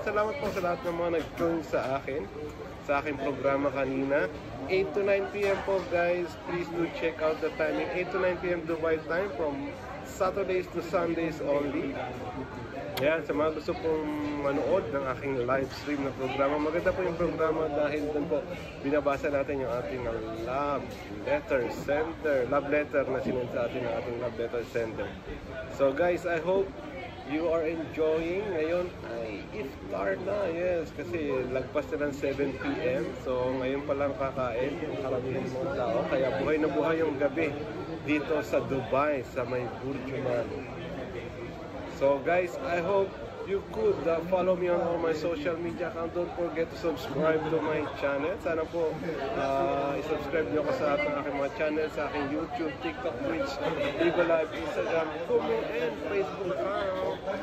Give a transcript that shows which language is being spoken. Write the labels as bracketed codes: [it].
[tl] Salamat po sa lahat ng mga nag-join sa aking programa kanina. [en] 8 to 9 p.m. po guys. Please do check out the timing. 8 to 9 p.m. Dubai time from Saturdays to Sundays only. [tl] Yan, sa mga gusto pong manood ng aking live stream na programa, maganda po yung programa dahil doon po binabasa natin yung ating love letter na sinend sa atin ng ating love letter sender. [en] So guys, I hope you are enjoying. [tl] Ngayon ay iftar na, yes, kasi lagpas na ng 7 p.m. So ngayon pa lang kakain yung karamihan mga tao, kaya buhay na buhay yung gabi dito sa Dubai, sa may Burjuman. [en] So guys, I hope you could follow me on all my social media account. Don't forget to subscribe to my channel. [tl] Sana po i-subscribe nyo ako sa aking mga channel, sa aking YouTube, TikTok, Twitch, Vivo Live, Instagram, Kumu, and Facebook account.